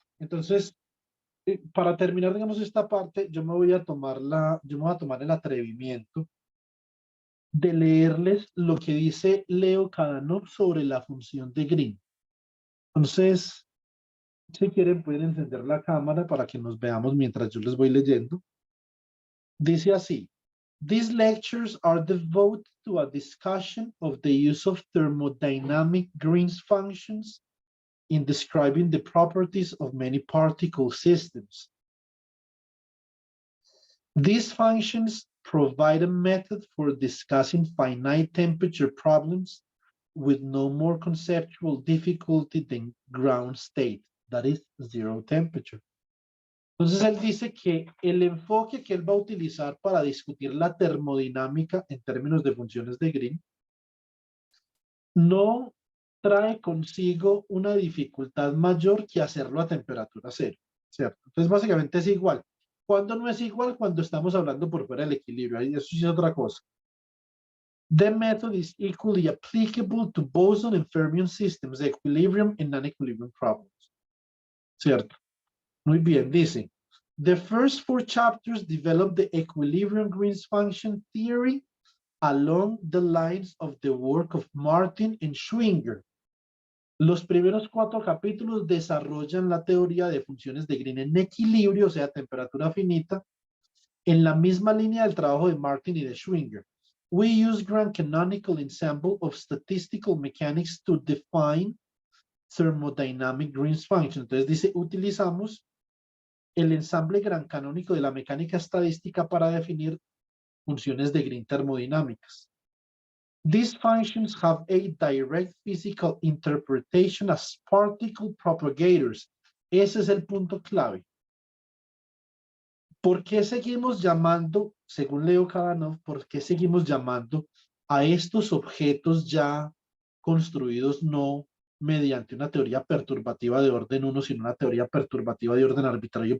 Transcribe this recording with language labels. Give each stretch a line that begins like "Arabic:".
Spanish: Entonces, para terminar, digamos, esta parte, yo me voy a tomar el atrevimiento de leerles lo que dice Leo Kadanoff sobre la función de Green. Entonces, si quieren, pueden encender la cámara para que nos veamos mientras yo les voy leyendo. Dice así:
English: These lectures are devoted to a discussion of the use of thermodynamic Green's functions in describing the properties of many particle systems. These functions provide a method for discussing finite temperature problems with no more conceptual difficulty than ground state, that is zero temperature.
Spanish: Entonces él dice que el enfoque que él va a utilizar para discutir la termodinámica en términos de funciones de Green no trae consigo una dificultad mayor que hacerlo a temperatura cero, ¿cierto? Entonces básicamente es igual. ¿Cuándo no es igual? Cuando estamos hablando por fuera del equilibrio. Ahí eso sí es otra cosa.
English: The method is equally applicable to boson and fermion systems, equilibrium and non-equilibrium problems.
Spanish: ¿Cierto? Muy bien, dice.
English: The first 4 chapters develop the equilibrium Green's function theory along the lines of the work of Martin and Schwinger.
Spanish: Los primeros 4 capítulos desarrollan la teoría de funciones de Green en equilibrio, o sea, temperatura finita, en la misma línea del trabajo de Martin y de Schwinger.
English: We use grand canonical ensemble of statistical mechanics to define thermodynamic Green's function.
Spanish: Entonces dice, utilizamos el ensamble gran canónico de la mecánica estadística para definir funciones de Green termodinámicas.
English: These functions have a direct physical interpretation as particle propagators.
Spanish: Ese es el punto clave. ¿Por qué seguimos llamando, según Leo Kadanoff, por qué seguimos llamando a estos objetos ya construidos no mediante una teoría perturbativa de orden 1, sino una teoría perturbativa de orden arbitrario?